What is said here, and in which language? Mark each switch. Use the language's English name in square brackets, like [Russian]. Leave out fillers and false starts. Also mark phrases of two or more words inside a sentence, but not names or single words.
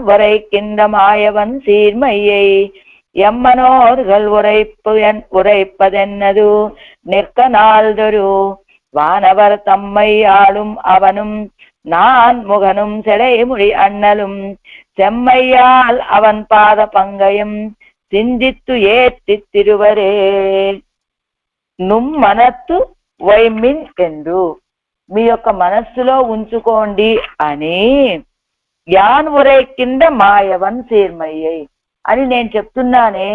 [Tamil] உரைக்கின்ற மாயவன் சீர்மையை எம்மனோர்கள் உரைப்பதென்னது நிற்க நாள்தொரு வானவர் தம்மை ஆளும் அவனும் நான் முகனும் செடைமுடி அண்ணலும் செம்மையால் அவன் பாத பங்கயம் சிந்தித்து ஏத்தி திருவரே நும் மனத்து வைமின் என்று [Telugu] మీ యొక్క మనస్సులో ఉంచుకోండి అని [Tamil] யான் ஒரே கிந்த மாயவன் சீர்மையை [Telugu] అని నేను చెప్తున్నానే.